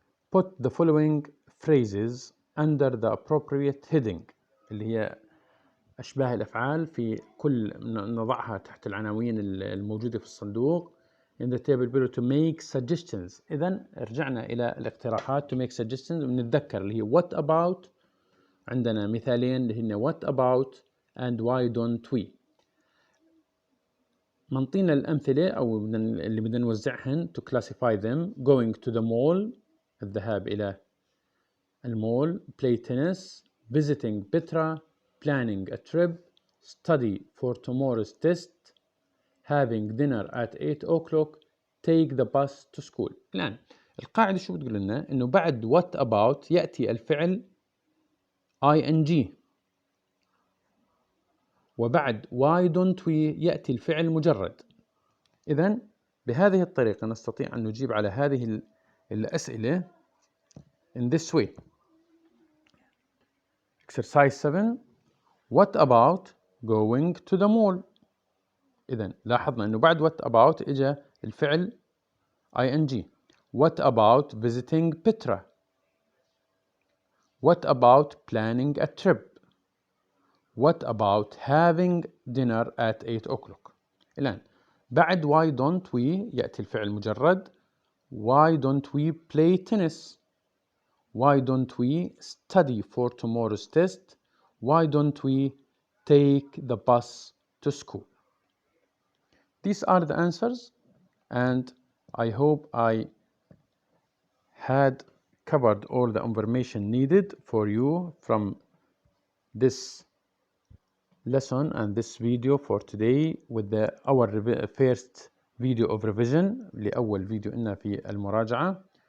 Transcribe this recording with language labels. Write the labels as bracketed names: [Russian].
[English] put the following phrases under the appropriate heading [Arabic] اللي هي أشباه الأفعال في كل نضعها تحت العناوين الموجودة في الصندوق [English] in the table below to make suggestions. [Arabic] إذن رجعنا إلى الاقتراحات [English] to make suggestions [Arabic] ونتذكر اللي هي [English] what about. [Arabic] عندنا مثالين اللي هن [English] what about and why don't we. [Arabic] منطينا الأمثلة أو اللي بدنا نوزعهن [English] to classify them. going to the mall [Arabic] الذهاب إلى المول, [English] play tennis, visiting Petra, planning a trip, study for tomorrow's test, having dinner at 8 o'clock, take the bus to school. [Arabic] الآن القاعدة شو بتقول لنا؟ إنه بعد what about يأتي الفعل ing وبعد why don't we يأتي الفعل مجرد. إذن بهذه الطريقة نستطيع أن نجيب على هذه الأسئلة [English] in this way. Exercise 7. What about going to the mall? [Arabic] إذن لاحظنا أنه بعد what about إجا الفعل ing. [English] What about visiting Petra? What about planning a trip? What about having dinner at 8 o'clock? [Arabic] الآن بعد why don't we يأتي الفعل مجرد. [English] Why don't we play tennis? Why don't we study for tomorrow's test? Why don't we take the bus to school? These are the answers, and I hope I had covered all the information needed for you from this lesson and this video for today with our first video of revision [Arabic] لأول فيديو إلنا في المراجعة.